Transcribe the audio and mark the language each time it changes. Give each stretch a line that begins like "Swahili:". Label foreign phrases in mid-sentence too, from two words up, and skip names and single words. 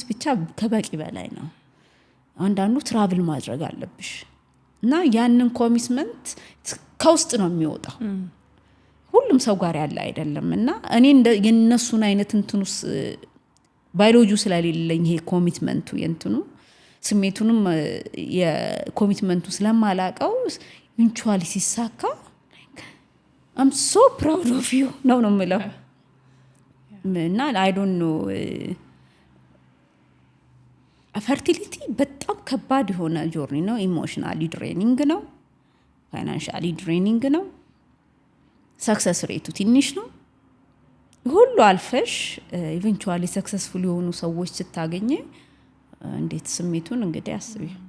Amharic: ብቻ ከበቂ በላይ ነው። አንዳንዱ ትራቭል ማድረግ አለብሽ እና ያንን ኮሚትመንት ከውስጥ ነው የሚወጣው፣ ሁሉም ሰው ጋር ያለ አይደለም። እና እኔ የነሱን አይነት እንትኑስ ባዮሎጂ ስለሌለኝ ይሄ ኮሚትመንቱ የእንትኑ ስሜቱንም የኮሚትመንቱ ስለማላቀው ኢንቹዋሊ ሲሳካ
English: I'm so proud of you
Amharic: ነው የምለው። እና
English: I don't know
Amharic: ፈርቲሊቲ በጣም ከባድ የሆነ ጆርኒ ነው።
English: emotionally draining
Amharic: ነው፣
English: financially draining
Amharic: ነው፣
English: success rate
Amharic: ትንሽ ነው። ሁሉ አልፈሽ
English: eventually successful
Amharic: የሆኑ ሰዎች ስታገኘ እንዴት ስሜቱን እንግዲህ አስቢ።